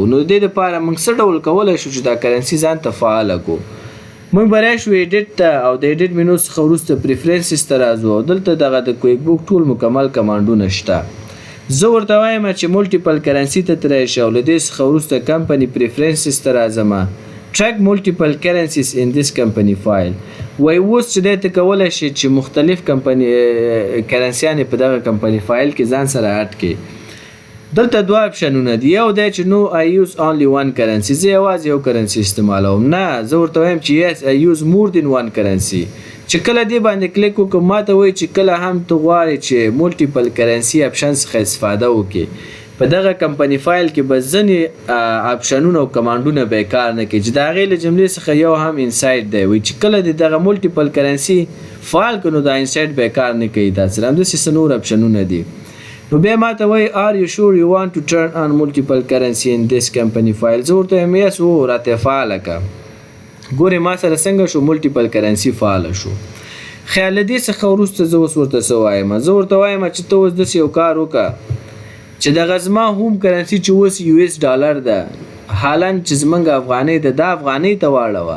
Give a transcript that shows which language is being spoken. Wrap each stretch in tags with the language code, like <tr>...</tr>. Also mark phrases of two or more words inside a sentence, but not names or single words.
<ps>نو د دې دپاره موږ څه ډول کولی شو چې دا کرنسي ځان ته فعاله کړو. موږ برای شو ایډیټ ته او د ایډیټ مینو څخه وروسته پریفرنسز ته راځو او دلته دغه د کویک بوک ټول مکمل کمانډونه شته. زه ورته وایم چې</ps> <en>multiple currency</en> <ps>ته ترای شو، له دې څخه وروسته</ps> <en>company preferences</en> <ps>ته راځم.</ps> <en>track multiple currencies in this company file.</en> <ps>وای اوس چې ته کولای شي چې مختلف کمپنی کرنسیانې په دغه</ps> <en>company file</en> <ps>کې ځان سره اډ کړي. دلته دوه اپشنونه دي. یو دی چې نو</ps> <en>I use only one currency،</en> <ps>زه یوازې یو کرنسي استعمالوم. نه، زه ورته وایم چې</ps> <en>yes I use more than one currency.</en> <ps>چې کله دې باندې کلیک وکړم ماته وایي چې کله هم ته غواړې چې</ps> <en>multiple currency</en> <ps>اپشن څخه استفاده وکړي په دغه</ps> <en>company file</en> <ps>کې به ځینې اپشنونه او کمانډونه بیکار نه کړي چې د هغې له جملې څخه یو هم انسایډ دی. وایي چې کله د دغه</ps> <en>multiple currency</en> <ps>فایل کړو نو دا انسایډ بیکار نه کوي. داسې همداسې څه نور اپشنونه دي. نو بیا ماته وایي</ps> <en>are you sure you want to turn on multiple currency in this company file؟</en> <ps>زه ورته وایم yes او راته فعاله کړه. ګورې ما سره څنګه شو</ps> <en>multiple currency</en> <ps>فعاله شو. خیال له دې څخه وروسته زه اوس ورته څه وایم؟ زه ورته وایم چې ته اوس داسې یو کار وکړه چې دغه زما</ps> <en>home currency</en> <ps>چې اوس US ډالر ده حالا چې زمونږ افغانۍ ده دا افغانۍ ته واړوه.</ps>